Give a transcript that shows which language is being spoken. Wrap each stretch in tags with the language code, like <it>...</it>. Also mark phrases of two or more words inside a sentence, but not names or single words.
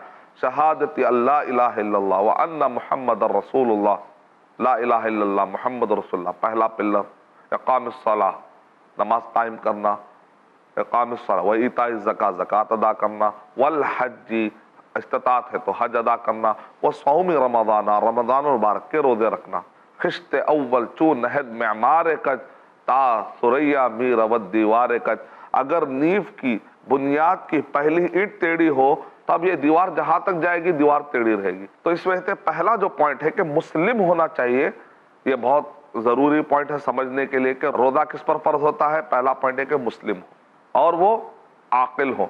<ar>شہادت اللہ الہ الا اللہ وان محمد رسول اللہ، لا الہ الا اللہ محمد رسول اللہ</ar> <ur>پہلا پلر.</ur> <ar>اقام الصلاۃ،</ar> <ur>نماز قائم کرنا.</ur> <ar>اقام الصلاۃ و ایتاء الزکاۃ،</ar> <ur>زکوٰۃ ادا کرنا. والحج، استطاعت ہے تو حج ادا کرنا.</ur> <ar>وصوم رمضان،</ar> <ur>رمضان المبارک کے روزے رکھنا.</ur> <fa>خشت اول چو نہد معمار کج، تا ثریا می رود دیوار کج.</fa> <ur>اگر نیو کی بنیاد کی پہلی اینٹ ٹیڑھی ہو تو اب یہ دیوار جہاں تک جائے گی دیوار ٹیڑھی رہے گی. تو اس وجہ سے پہلا جو پوائنٹ ہے کہ مسلم ہونا چاہیے، یہ بہت ضروری پوائنٹ ہے سمجھنے کے لیے کہ روزہ کس پر فرض ہوتا ہے. پہلا پوائنٹ ہے کہ مسلم ہو اور وہ عاقل ہو.</ur>